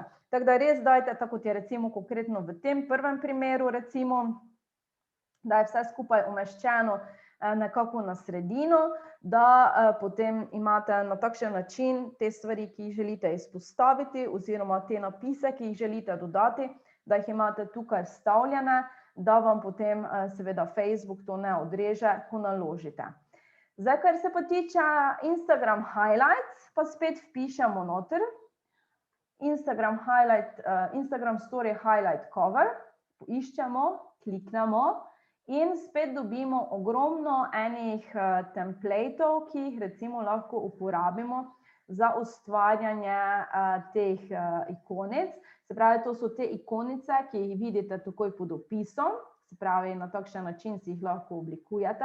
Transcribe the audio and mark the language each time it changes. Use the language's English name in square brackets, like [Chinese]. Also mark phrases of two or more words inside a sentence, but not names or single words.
[Slovenian] Tako da res dajte, tako kot je recimo konkretno v tem prvem primeru, recimo, da je vse skupaj umeščeno nekako na sredino, da potem imate na takšen način te stvari, ki jih želite izpostaviti, oziroma te napise, ki jih želite dodati, da jih imate tukaj vstavljene, da vam potem seveda Facebook to ne odreže, ko naložite. Zdaj, kar se pa tiče Instagram highlights, pa spet vpišemo noter. [English] Instagram story highlight cover, [Slovenian] iščemo, kliknemo in spet dobimo ogromno enih templateov, ki jih recimo lahko uporabimo za ustvarjanje teh ikonic. Se pravi, to so te ikonice, ki jih vidite takoj pod opisom, se pravi, na takšen način si jih lahko oblikujete.